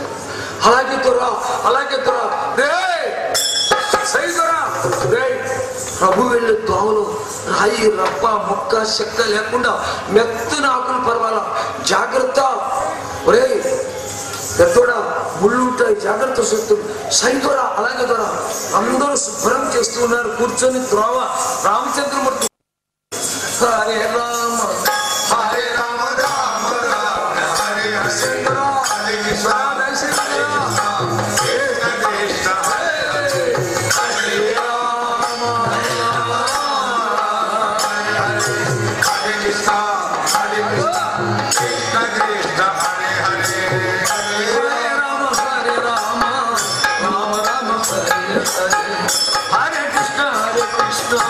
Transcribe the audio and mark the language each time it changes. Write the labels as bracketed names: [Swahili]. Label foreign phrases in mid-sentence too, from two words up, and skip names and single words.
[Telugu] అలాగే దొరా, అలాగే దొరా, రే సై దొరా, రే ప్రభు వెళ్ళే దోవలో రాయి రప్ప ముక్క చెక్క లేకుండా మెత్తన ఆకులు పర్వాలా, జాగ్రత్త. ఒరే పెద్దోడా, ముళ్ళు ఉంటాయి, జాగ్రత్త సొత్తుడు. సైదోరా, అలాగే దొరా. అందరూ శుభ్రం చేస్తూ ఉన్నారు కూర్చొని త్రోవ. [Sanskrit] రామచంద్రమూర్తి హరే రామ హరే రామ రామ రామ హరే హరే హరే కృష్ణ హరే కృష్ణ హరే హరే రామ హరే కృష్ణ హరే కృష్ణ కృష్ణ హరే హరే హరే రామ హరే రామ రామ రామ హరే హరే హరే కృష్ణ హరే కృష్ణ